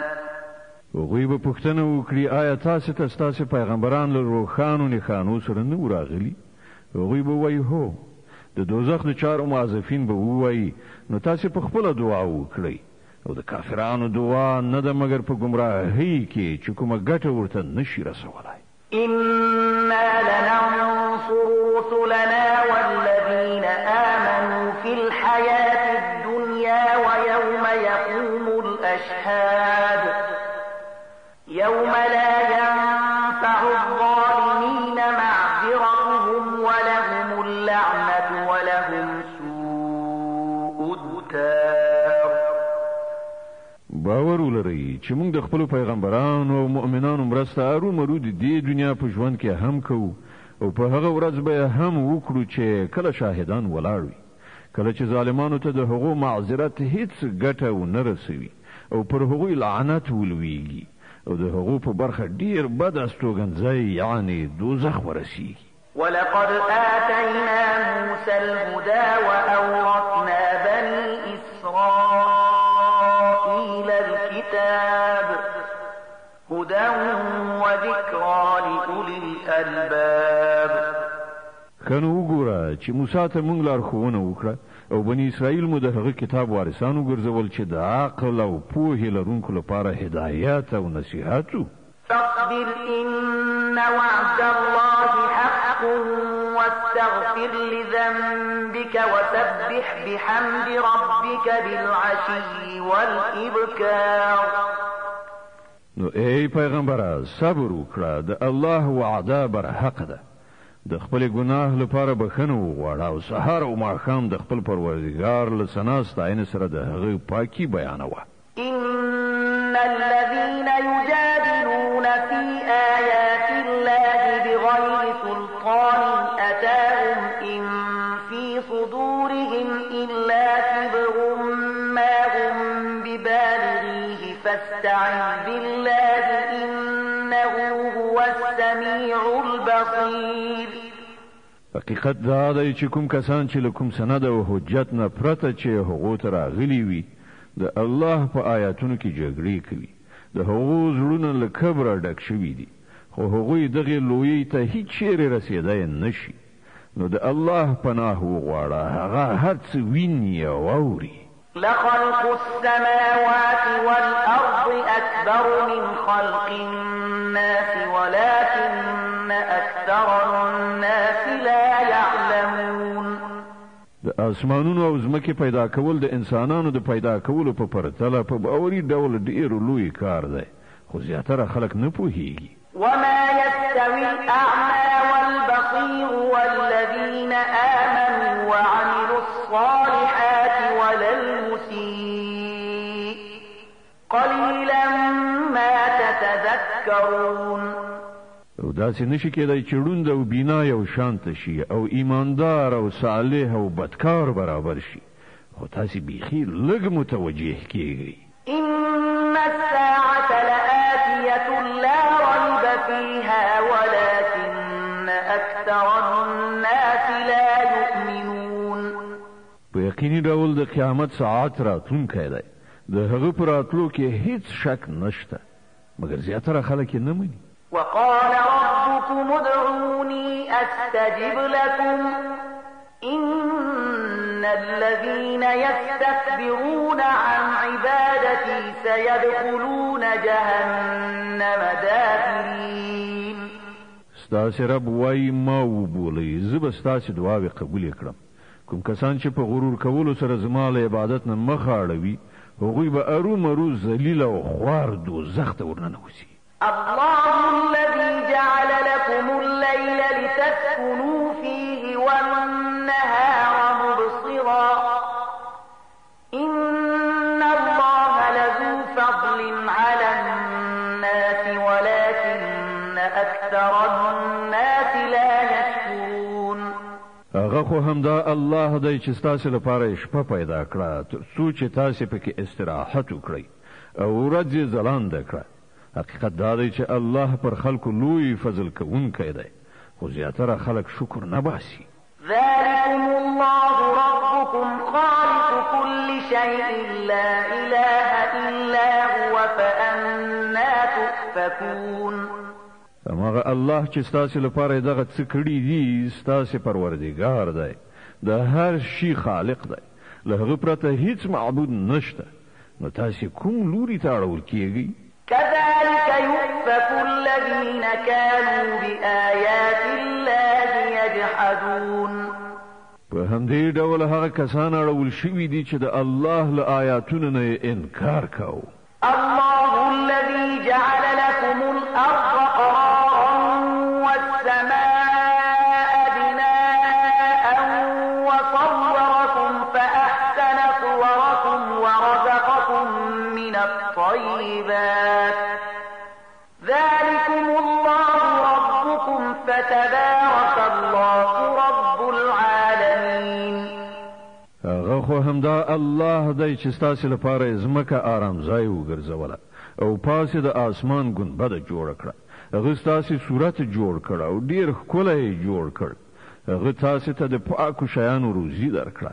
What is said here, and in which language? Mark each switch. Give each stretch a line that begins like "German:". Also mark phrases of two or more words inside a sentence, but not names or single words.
Pashto: هغوی به پوښتنه وکړي آیا تاسې ته ستاسې پیغمبران له روښانو نښانو سره نه وو راغلي؟ هغوی به وایي هو. د دوزخ د چارو موظفین به ووایي نو تاسې په خپله دعا وکړئ او د کافرانو دعا نه ده مګر په ګمراهۍ کې چې کومه ګټه ورته نشي رسولی.
Arabic: إنا لننصر رسلنا والذين آمنوا في الحياة الدنيا ويوم يقوم الأشهاد يوم لا ينفع الظالمين معذرتهم ولهم اللعنة ولهم سوء الدار.
Pashto: باور ولرئ چې موږ د خپلو پیغمبرانو او مؤمنانو مرسته ارومرو د دې دنیا په ژوند کې هم کوو او په هغه ورځ به هم وکړو چې کله شاهدان ولاړ وي کله چې ظالمانو ته د هغو معذرت هیڅ ګټه ونه رسوي او پر هغوی لعنت ولویږي او د هغو په برخه ډیر بد استوګنځی یعنی دوزخ ورسیږي.
Arabic: ولقد آتينا موسى الهدى وأورثنا بني إسرائيل الكتاب هدى وذكرى لأولي الألباب.
Pashto: کنو وګوره چې موسی ته موږ لارښوونه وکړه او بني اسرائیل مو د هغه کتاب وارثانو ګرځول چې د عقل او پوهې لرونکو لپاره هدایت او نصیحت و.
Arabic: فاصبر إن وعد الله حق واستغفر لذنبك وسبح بحمد ربك بالعشي والإبكار.
Pashto: نو ای پیغمبره صبر وکړه د الله وعده بر حق ده. د خپل ګناه لپاره بخښنه وغواړه او سهار او ماښام د خپل پروردګار له ثنا ستاینې سره د هغه پاکي بیانوه.
Arabic: إن الذين يجادلون في آيات الله بغير سلطان أتاهم إن في صدورهم إلا كبر ما هم ببالغيه فاستعذ بالله إنه هو السميع البصير.
Pashto: حقیقت دا دی چې کوم کسان چې له کوم سند او حجت نه پرته چې هغو ته راغلي وي د الله په آیاتونو کې جګړې کوي د هغو زړونه له کبره ډک شوي دي خو هغوی دغې لویۍ ته هیڅ چیرې رسېدی نشي. نو د الله پناه وغواړه هغه هر څه ویني او اوري.
Arabic: لخلق السماوات والأرض أكبر من خلق الناس ولكن أكثر الناس لا يعلمون.
Pashto: د اسمانونو او ځمکې پیدا کول د انسانانو د پیدا کولو په پرتله په باوري ډول ډېر لوی کار دی خو زیاتره خلک نه پوهیږي.
Arabic: وما يستوي الأعمى والبصير والذين آمنوا وعملوا الصالحات ولا المسيء قليلا ما تتذكرون.
Pashto: او داسې نشي کېدای چې ړوند او بینا یو شانته شي او ایماندار او صالح او بدکار برابر شي خو تاسې بیخي لږ متوجه کېږئ.
Arabic: إن الساعة لآتية لا ريب فيها ولكن أكثر الناس لا يؤمنون.
Pashto: په یقیني ډول د قیامت ساعت راتلونکی دی د هغه په راتلو کې هیڅ شک نشته مګر زیاتره خلک یې نه مني.
Arabic: وقال رب ربكم ادعوني أستجب لكم إن الذين يستكبرون عن عبادتي سيدخلون جهنم داخرين.
Pashto: ستاسې رب وایي ما وبولئ زه به ستاسې دعاوې قبولې کړم. کوم کسان چې په غرور کولو سره زما له عبادت نه مخ اړوي هغوی به ارومرو ذلیل او خوار دوزخ ته ورننوځي.
Arabic: الله الذي جعل لكم الليل لتسكنوا فيه والنهار مبصرا إن الله لذو فضل على الناس ولكن أكثر الناس لا يشكرون.
Pashto: هغه خو همدا الله دی چې ستاسې لپاره شپه پیدا کړه تر څو چې تاسې پکې استراحت وکړئ او ورځ یې ځلانده کړه. حقیقت دا دی چې الله پر خلکو لوی فضل کوونکی دی خو زیاتره خلک شکر نه باسي.
Arabic: ذلكم الله ربكم خالق كل شيء لا إله إلا هو فأنا تؤفكون.
Pashto: هماغه الله چې ستاسې لپاره دغه څه کړي دي ستاسې پروردګار دی د هر شي خالق دی له هغه پرته هیڅ معبود نشته نو تاسې کوم لوري ته اړول کیږئ؟
Arabic: كذلك يؤفك الذين كانوا بآيات الله يجحدون.
Pashto: په همدې ډول هغه کسان اړول شوي دي چې د الله له آیاتونو نه انکار کاوه.
Arabic: الله الذي جعل لكم الأرض قرارا والسماء بناء وصوركم فأحسن صوركم ورزقكم من الطيبات ذلكم الله ربكم فتبارك الله رب العالمين.
Pashto: هغه خو همدا الله دی چې ستاسې لپاره ځمکه آرام ځای وګرځوله او پاسې د آسمان ګنبده جوړه کړه. هغه ستاسې صورت جوړ کړ او ډېر ښکلی جوړ کړ. هغه تاسې ته د پاکو شیانو روزي درکړه.